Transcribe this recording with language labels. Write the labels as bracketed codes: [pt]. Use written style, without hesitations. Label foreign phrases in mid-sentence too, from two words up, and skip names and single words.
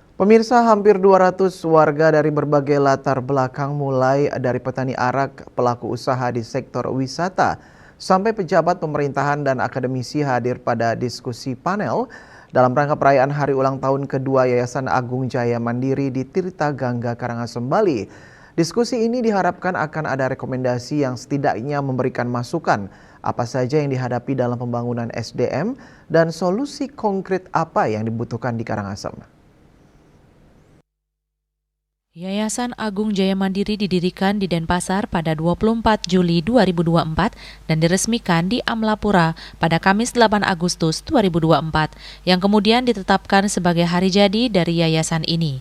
[id] Pemirsa, hampir 200 warga dari berbagai latar belakang mulai dari petani arak, pelaku usaha di sektor wisata, sampai pejabat pemerintahan dan akademisi hadir pada diskusi panel dalam rangka perayaan hari ulang tahun kedua Yayasan Agung Jaya Mandiri di Tirta Gangga, Karangasem, Bali. Diskusi ini diharapkan akan ada rekomendasi yang setidaknya memberikan masukan apa saja yang dihadapi dalam pembangunan SDM dan solusi konkret apa yang dibutuhkan di Karangasem. Yayasan Agung Jaya Mandiri didirikan di Denpasar pada 24 Juli 2024 dan diresmikan di Amlapura pada Kamis 8 Agustus 2024 yang kemudian ditetapkan sebagai hari jadi dari yayasan ini.